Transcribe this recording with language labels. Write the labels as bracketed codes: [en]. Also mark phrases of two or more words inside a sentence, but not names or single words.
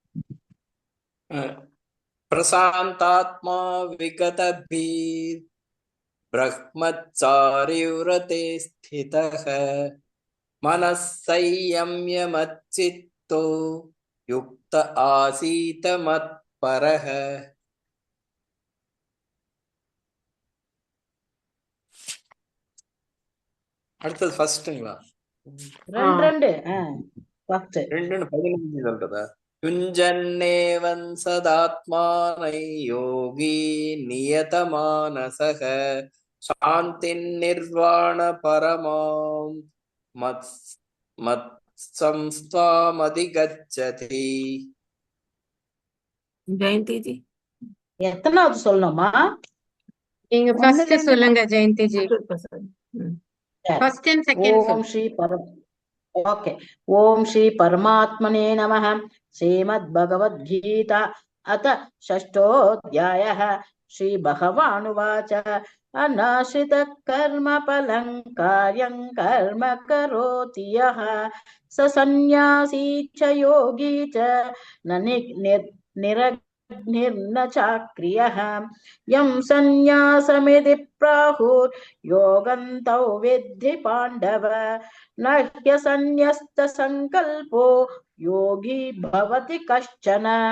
[sa] प्रशान्तात्मा विगतभिः ब्रह्मचारिव्रते स्थितः मनः संयम्य मच्चित्तो युक्त आसीत मत्परः। [ta] அடுத்தது ஃபர்ஸ்ட்டுங்களா? ரெண்டு ஃபர்ஸ்ட் 2:15 சொல்றதா? [sa] युञ्जन्नेवं सदात्मानं योगी नियतमानसः शान्तिं निर्वाण परमां मत्संस्थामधिगच्छति. [ta] ஜெயந்தி ஜி. எத்தனாவது சொல்லணுமா? நீங்க ஃபர்ஸ்ட் சொல்லுங்க ஜெயந்தி ஜி. [en] first and second [sa] ओम् श्री परम् ओके। ओम् श्री परमात्मने नमः. श्रीमद्भगवद्गीता अथ षष्ठोऽध्यायः. श्रीभगवानुवाच अनाश्रितः कर्मफलं कार्यं कर्म करोति यः स सन्न्यासी च योगी च न निर्न चाक्रियः यं सन्न्यासमिति प्राहुर्योगं तौ विद्धि पाण्डव न ह्यसन्न्यस्तसङ्कल्पो योगी भवति कश्चन.